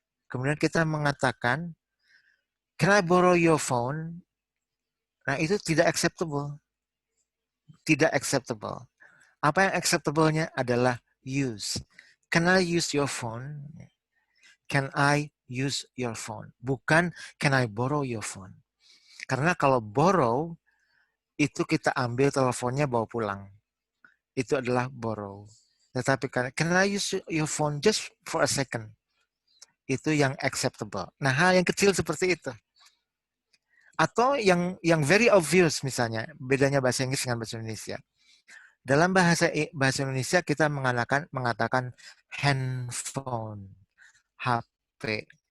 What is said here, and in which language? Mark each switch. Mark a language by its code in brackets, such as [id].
[id] Kemudian kita mengatakan, [en] can I borrow your phone? [id] Nah, itu tidak acceptable. Tidak acceptable. Apa yang acceptable-nya adalah use. [en] Can I use your phone? Can I use your phone? [id] Bukan [en] can I borrow your phone. [id] Karena kalau borrow, itu kita ambil teleponnya bawa pulang. Itu adalah borrow. Tetapi [en] can I use your phone just for a second? [id] Itu yang acceptable. Nah, hal yang kecil seperti itu. Atau yang [en] very obvious [id] misalnya, bedanya bahasa Inggris dengan bahasa Indonesia. Dalam bahasa Indonesia kita mengatakan handphone, HP.